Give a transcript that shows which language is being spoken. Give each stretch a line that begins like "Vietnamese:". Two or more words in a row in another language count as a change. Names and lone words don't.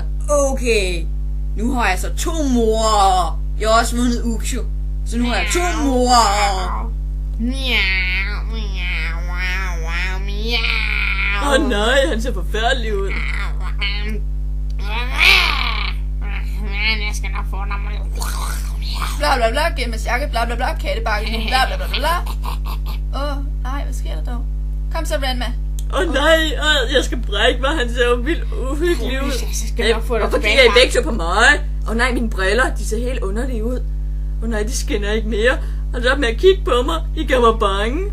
Danish: Okay. Nu har jeg så 2 mor. Jeg har også vundet Uksjo. Så nu har jeg 2 mor. Nej, han ser forfærdelig ud. Jeg skal nok få dig. Bla bla bla, gemmesjakke, bla bla bla, kattebakke, bla bla bla bla. Nej, hvad sker der dog? Kom så, Renma. Nej, jeg skal brække mig, han ser jo vildt uhyggelig ud. Hvorfor kigger I begge på mig? Nej, mine briller, de ser helt underlige ud. Nej, de skinner ikke mere. Hold op med at kigge på mig, I gør mig bange.